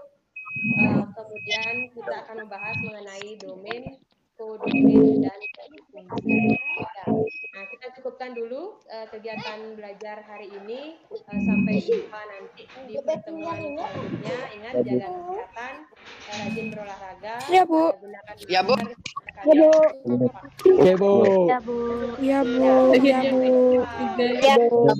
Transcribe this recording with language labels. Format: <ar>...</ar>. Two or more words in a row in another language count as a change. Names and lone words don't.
<id>Kemudian kita akan membahas mengenai domain, kodomain, dan fungsi. Nah, kita cukupkan dulu kegiatan belajar hari ini. Sampai jumpa nanti di pertemuan selanjutnya. Ingat, jaga kesehatan, rajin berolahraga. Ya, Bu. Ya, Bu. Ya, Bu. Oke, Bu. Ya, Bu. Ya, Bu. Ya, Bu. Ya, Bu. Ya, Bu.</id>